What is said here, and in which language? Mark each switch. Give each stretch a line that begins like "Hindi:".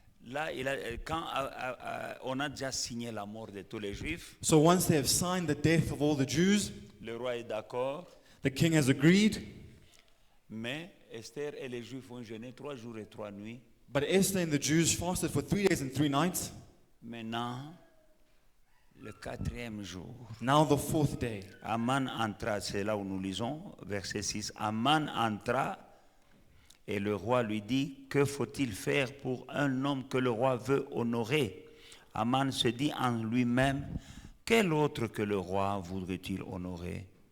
French: Là, quand on a déjà signé la mort de tous les Juifs,
English: So once they have signed the death of all the Jews,
French: le roi est d'accord,
English: the king has agreed.
French: mais Esther et les Juifs ont jeûné 3 jours et 3 nuits.
English: But Esther and the Jews fasted for 3 days and 3 nights.
French: Maintenant, le 4e jour,
English: Now the 4th day.
French: Aman entra, c'est là où nous lisons, verset 6. Aman entra et le roi lui dit, que faut-il faire pour un homme que le roi veut honorer? Aman se dit en lui-même, quel autre que le roi voudrait-il honorer?